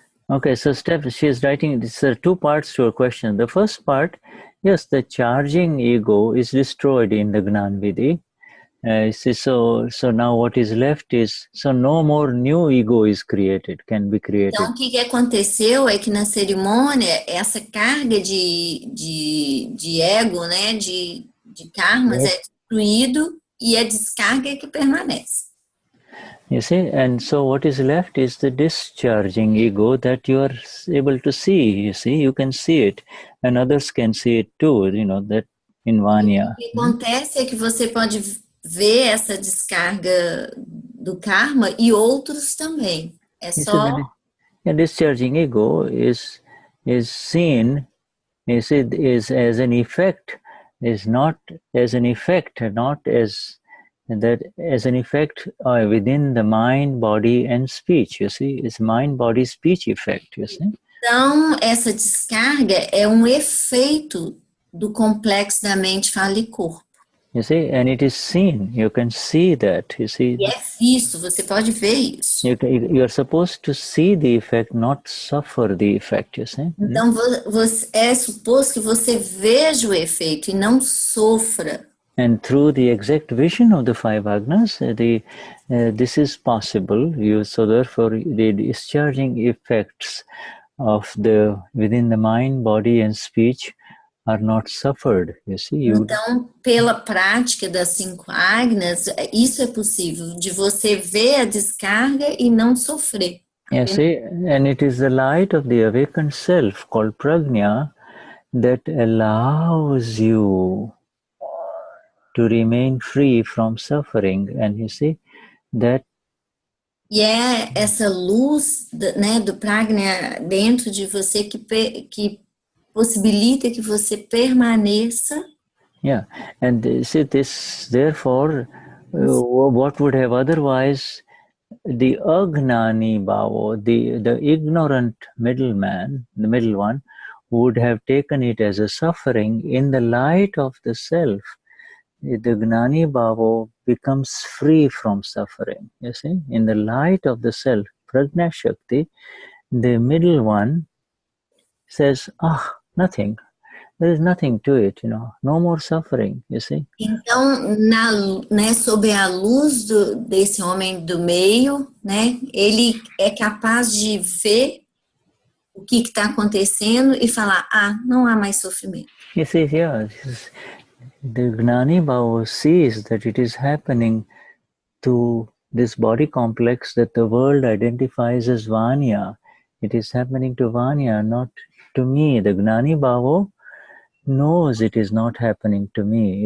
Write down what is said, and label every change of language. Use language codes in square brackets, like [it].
[en] Okay, so Steph, she is writing, there are two parts to her question. The first part, yes, the charging ego is destroyed in the Gnan Vidhi. So now what is left is, so no more new ego is created, can be created. [pt] Então, o que aconteceu é que na cerimônia, essa carga de ego, né, de karmas é destruído e a descarga é que permanece. [en] You see, and so what is left is the discharging ego that you are able to see. You see, you can see it, and others can see it too, you know, that in Vanya. [pt] O que acontece é que você pode ver essa descarga do karma e outros também. É só... [en] The discharging ego is seen, you see, is as an effect, is not as an effect, not as that as an effect within the mind, body and speech, you see, it's mind, body, speech effect, you see. [pt] Então, essa descarga é um efeito do complexo da mente, fala e corpo. [en] You see, and it is seen, you can see that, you see. [pt] E é visto, você pode ver isso. [en] You are supposed to see the effect, not suffer the effect, you see. [pt] Então, é suposto que você veja o efeito e não sofra. [en] And through the exact vision of the five agnas, this is possible. So therefore, the discharging effects of within the mind, body, and speech are not suffered. You see. [pt] Então, pela prática das 5 agnas, isso é possível, de você ver a descarga e não sofrer. [en] You see, and it is the light of the awakened self called prajna that allows you to remain free from suffering, and you see that. [pt] E é essa luz, né, do prajna dentro de você que possibilita que você permaneça. [en] Yeah, and see this. Therefore, what would have otherwise the agnani bhava, the ignorant middleman, the middle one, would have taken it as a suffering. In the light of the self, the Gnani Bhava becomes free from suffering, you see. In the light of the self, Prajna Shakti, the middle one says, nothing. There is nothing to it, no more suffering, you see. [pt] Então, né, sob a luz desse homem do meio, né, ele é capaz de ver o que está acontecendo e falar, não há mais sofrimento. [en] You see, the Gnani Bhava sees that it is happening to this body complex that the world identifies as Vanya. It is happening to Vanya, not to me. The Gnani Bhava knows it is not happening to me.